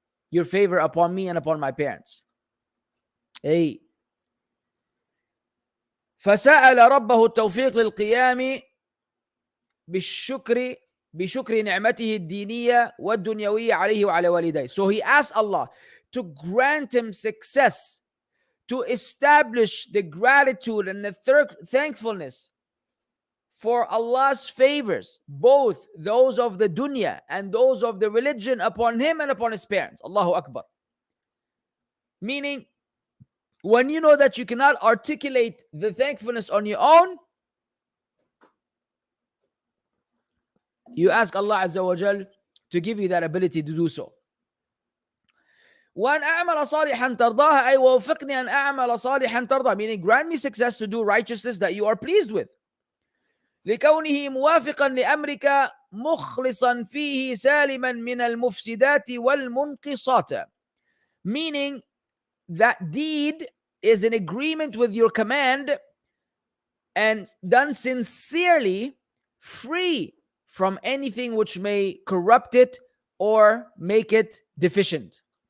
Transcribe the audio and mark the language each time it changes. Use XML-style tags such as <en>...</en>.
<en>Your favor upon me and upon my parents.</en> <ar>فسأل ربه التوفيق للقيام بشكر نعمته الدينية والدنيوية عليه وعلى والديه.</ar> <en>So he asked Allah to grant him success, to establish the gratitude and the thankfulness for Allah's favors, both those of the dunya and those of the religion, upon him and upon his parents. Allahu Akbar. Meaning, when you know that you cannot articulate the thankfulness on your own, you ask Allah Azza wa Jal to give you that ability to do so.</en> <ar>وأن أعمل صالحا ترضاها أي ووفقني أن أعمل صالحا ترضى,</ar> <en>meaning grant me success to do righteousness that you are pleased with.</en> <ar>لكونه موافقا لأمرك مخلصا فيه سالما من المفسدات والمنقصات, meaning</ar> <en>that deed is in agreement with your command and done sincerely, free from anything which may corrupt it or make it deficient.</en>